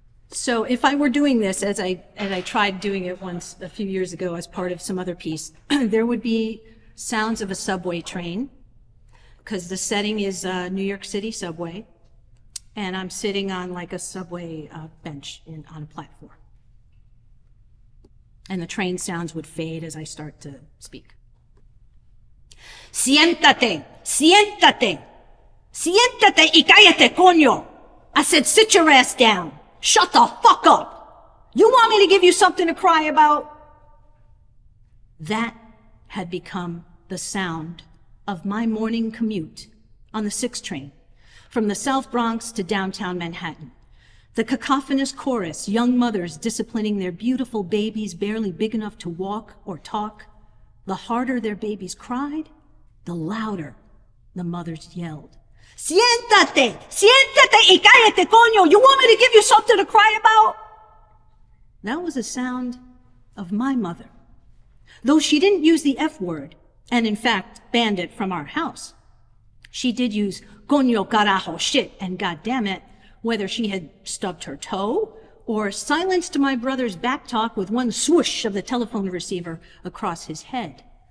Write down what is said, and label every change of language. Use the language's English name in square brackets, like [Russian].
[English] So if I were doing this, as I tried doing it once a few years ago as part of some other piece, there would be sounds of a subway train, because the setting is New York City subway, and I'm sitting on like a subway bench on a platform. And the train sounds would fade as I start to speak. [Spanish] Siéntate, siéntate, siéntate y cállate, coño. [English] I said, sit your ass down. Shut the fuck up! You want me to give you something to cry about? That had become the sound of my morning commute on the 6 train from the South Bronx to downtown Manhattan. The cacophonous chorus, young mothers disciplining their beautiful babies barely big enough to walk or talk. The harder their babies cried, the louder the mothers yelled. [Spanish] Siéntate, siéntate y cállate, coño. [English] You want me to give you something to cry about? That was the sound of my mother. Though she didn't use the F word, and in fact banned it from our house, she did use [Spanish] coño, carajo, [English] shit, and goddamn it, whether she had stubbed her toe or silenced my brother's backtalk with one swoosh of the telephone receiver across his head.